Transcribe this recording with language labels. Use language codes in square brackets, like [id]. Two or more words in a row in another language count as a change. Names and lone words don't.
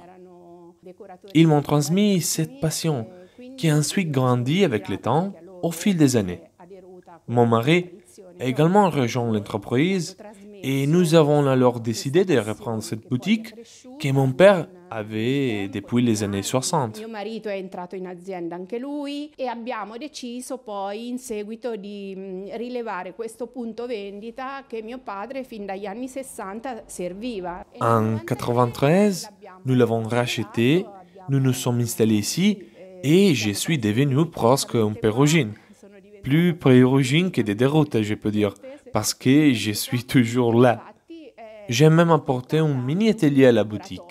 [fr] Ils m'ont transmis cette passion qui a ensuite grandi avec le temps au fil des années. Mon mari a également rejoint l'entreprise et nous avons alors décidé de reprendre cette boutique que mon père avait depuis les années 60. [it] Mio marito è entrato in azienda anche lui e abbiamo deciso poi in seguito di rilevare questo punto vendita che mio padre fin dagli anni 60 serviva. [fr] En 93, nous l'avons racheté, nous nous sommes installés ici et je suis devenu presque un pérugine. Plus pérugine que des déroutes, je peux dire, parce que je suis toujours là. J'ai même apporté un mini-atelier à la boutique.